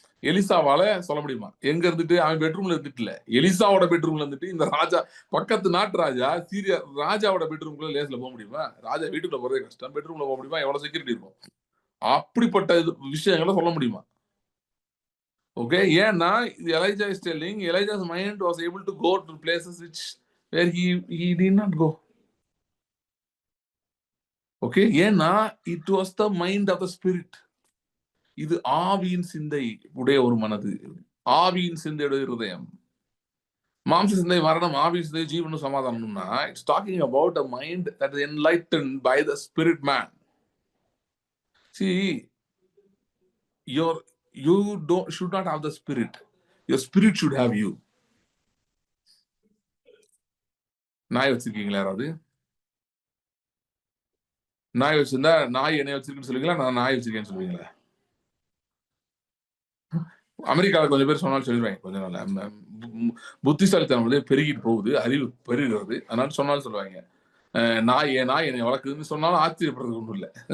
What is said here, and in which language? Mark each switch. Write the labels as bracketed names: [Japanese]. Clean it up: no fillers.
[Tamil] எலிசாவால சொல்ல முடியுமா? எங்க இருந்துட்டு? அவன் பெட்ரூம்ல இருந்துட்டு இல்ல, எலிசாவோட பெட்ரூம்ல இருந்துட்டு இந்த ராஜா, பக்கத்து நாட்டு ராஜா சீரியா ராஜாவோட பெட்ரூம்குள்ள லேஸ்ல போக முடியுமா? ராஜா வீட்டுக்குள்ள போறதே கஷ்டம், பெட்ரூம்ல போக முடியுமா? எவ்வளவு செக்யூரிட்டி இருக்கும்? அப்படிப்பட்ட விஷயங்களை சொல்ல முடியுமா? ஓகே. [English] ஏன்னா Elijah is telling, Elijah's mind was able to go to places where he did not go. Okay. ஏன்னா it was the mind of the spirit. [Tamil] இது ஆவியின் சிந்தை உடைய ஒரு மனது, ஆவியின் சிந்தையுடைய இருதயம். மாம்ச சிந்தை மரணம், ஆவியின் சிந்தை ஜீவனும் சமாதானம்னா, it's [English] Talking about a mind that is enlightened by the spirit man. See, you should not have the spirit, your spirit should have you. [Tamil] நாய் வச்சிருக்கீங்களா? யாராவது நாய் வச்சிருந்தா, நாய் என்னை வச்சிருக்குன்னு சொல்லுவீங்களா, நான் நாய் வச்சிருக்கேன்னு சொல்லுவீங்களா? அமெரிக்காவில் கொஞ்சம் பேர் சொன்னாலும் சொல்லிடுவாங்க, கொஞ்ச நாள் புத்திசாலித்தனம் வந்து பெருகிட்டு போகுது, அறிவு பெருகிறது, அதனால சொன்னாலும் சொல்லுவாங்க, நாய் என்னை வளர்க்குதுன்னு சொன்னாலும் ஆச்சரியப்படுறது ஒன்றும் இல்லை.